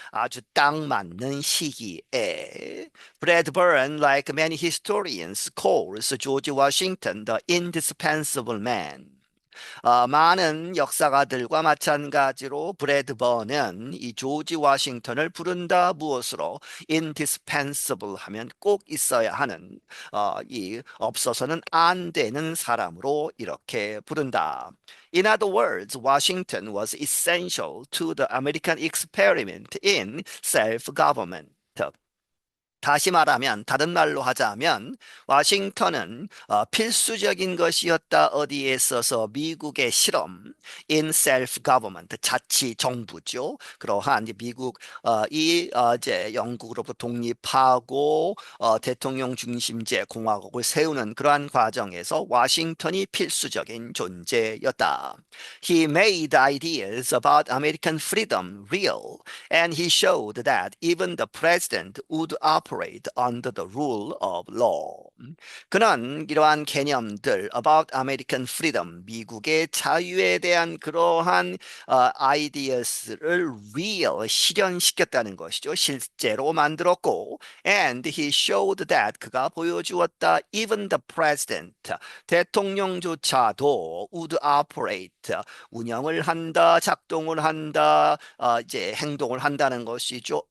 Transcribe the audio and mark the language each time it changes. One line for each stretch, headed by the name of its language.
Korean: 아주 딱 맞는 시기에.
English: Bradburn, like many historians, calls George Washington the indispensable man.
Korean: 많은 역사가들과 마찬가지로 브래드번은 이 조지 워싱턴을 부른다 무엇으로 indispensable 하면 꼭 있어야 하는 이 없어서는 안 되는 사람으로 이렇게 부른다.
English: In other words, Washington was essential to the American experiment in self-government.
Korean: 다시 말하면 다른 말로 하자면 워싱턴은 필수적인 것이었다. 어디에 있어서 미국의 실험
English: in self-government
Korean: 자치 정부죠. 그러한 이제 미국 이제 영국으로부터 독립하고 대통령 중심제 공화국을 세우는 그러한 과정에서 워싱턴이 필수적인 존재였다.
English: He made ideas about American freedom real, and he showed that even the president would operate under the rule of law.
Korean: 그는 이러한 개념들
English: about American freedom,
Korean: 미국의 자유에 대한 그러한
English: ideas
Korean: 를
English: real,
Korean: 실현시켰다는 것이죠. 실제로 만들었고
English: and he showed that
Korean: 그가 보여주었다
English: even the president,
Korean: 대통령조차도
English: would operate,
Korean: 운영을 한다, 작동을 한다, 이제 행동을 한다는 것이죠.